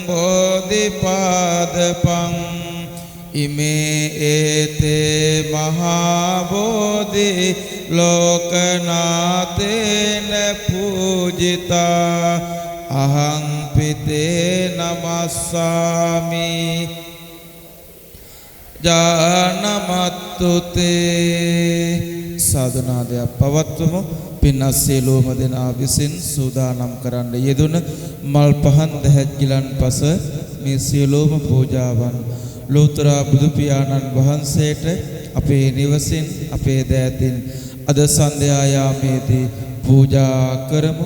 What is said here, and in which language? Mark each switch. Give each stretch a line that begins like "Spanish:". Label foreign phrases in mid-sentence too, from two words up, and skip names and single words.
Pali: බෝධිපාදපං ඉමේ ඒතේ මහා බෝධි ලෝකනාතේන පූජිතා අහං පිතේ නමස්සාමි ජානමත්තුතේ
Sinhala: සාධනාදයක් පවත්වමු. පින්වත් සියලුම දෙනා විසින් සූදානම් කරන්න යෙදුන මල් පහන් දහත් ගිලන් පස මේ සියලුම පූජාවන් ලෝතර බුදු පියාණන් වහන්සේට අපේ නිවසින් අපේ දෑතින් අද සන්ධ්‍යා යාමේදී පූජා කරමු.